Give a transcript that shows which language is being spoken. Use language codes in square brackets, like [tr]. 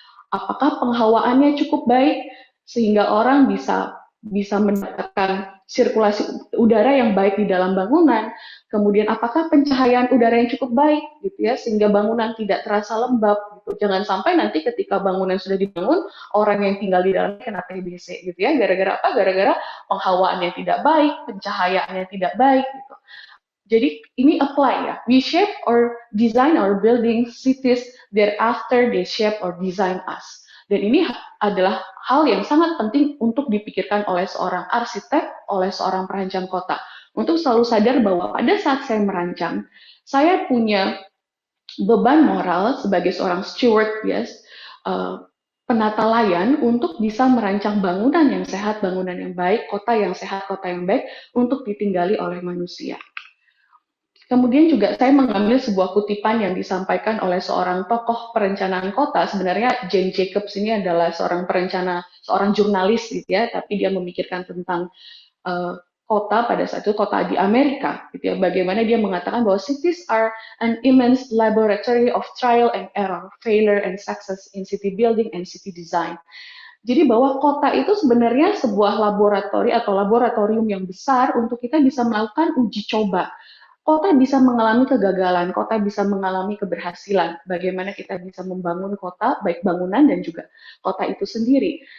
[id] Apakah penghawaannya cukup baik sehingga orang bisa bisa mendapatkan sirkulasi udara yang baik di dalam bangunan, kemudian apakah pencahayaan udara yang cukup baik gitu ya sehingga bangunan tidak terasa lembab gitu. Jangan sampai nanti ketika bangunan sudah dibangun orang yang tinggal di dalamnya kena TBC gitu ya, gara-gara apa? Gara-gara penghawaannya tidak baik, pencahayaannya tidak baik gitu. Jadi ini apply ya. [en] We shape or design our buildings, cities, thereafter they shape or design us. [id] Dan ini adalah hal yang sangat penting untuk dipikirkan oleh seorang arsitek, oleh seorang perancang kota. Untuk selalu sadar bahwa pada saat saya merancang, saya punya beban moral sebagai seorang steward, yes, penata layan untuk bisa merancang bangunan yang sehat, bangunan yang baik, kota yang sehat, kota yang baik untuk ditinggali oleh manusia. Kemudian juga saya mengambil sebuah kutipan yang disampaikan oleh seorang tokoh perencanaan kota. Sebenarnya Jane Jacobs ini adalah seorang perencana, seorang jurnalis gitu ya, tapi dia memikirkan tentang kota pada saat itu, kota di Amerika gitu ya. Bagaimana dia mengatakan bahwa [en] cities are an immense laboratory of trial and error, failure and success in city building and city design. [id] Jadi bahwa kota itu sebenarnya sebuah laboratori atau laboratorium yang besar untuk kita bisa melakukan uji coba. Kota bisa mengalami kegagalan, kota bisa mengalami keberhasilan. Bagaimana kita bisa membangun kota, baik bangunan dan juga kota itu sendiri.